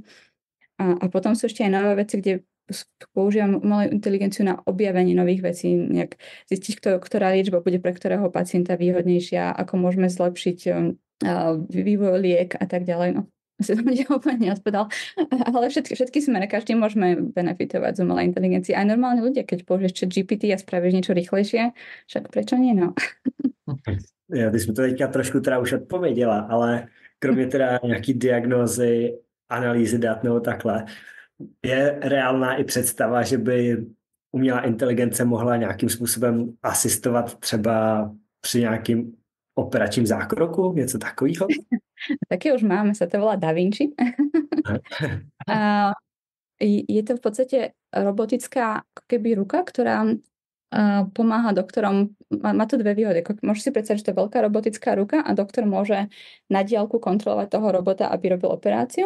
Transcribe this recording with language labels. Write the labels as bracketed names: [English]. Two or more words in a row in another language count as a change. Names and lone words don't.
[Slovak] A potom sú ešte aj nové veci, kde používam umelú inteligenciu na objavenie nových vecí, nejak zistiť, ktorá liečba bude pre ktorého pacienta výhodnejšia, ako môžeme zlepšiť vývoj liek a tak ďalej. No, asi som úplne neodpovedal. Ale všetky smere, každý môžeme benefitovať z umelej inteligencie. Aj normálni ľudia, keď použiješ GPT a spravíš niečo rýchlejšie, však prečo nie, no? [Czech] Ja, ty jsi mi to teďka trošku teda už odpověděla, ale kromě teda nějaký diagnózy, analýzy dat nebo takhle, je reálná i představa, že by umělá inteligence mohla nějakým způsobem asistovat třeba při nějakým operačním zákroku, něco takového? [Slovak] Také už máme, sa to volá Da Vinci. A je to v podstate robotická ako keby ruka, ktorá pomáha doktorom. Má to dve výhody. Môžeš si predstaviť, že to je veľká robotická ruka a doktor môže na diaľku kontrolovať toho robota, aby robil operáciu.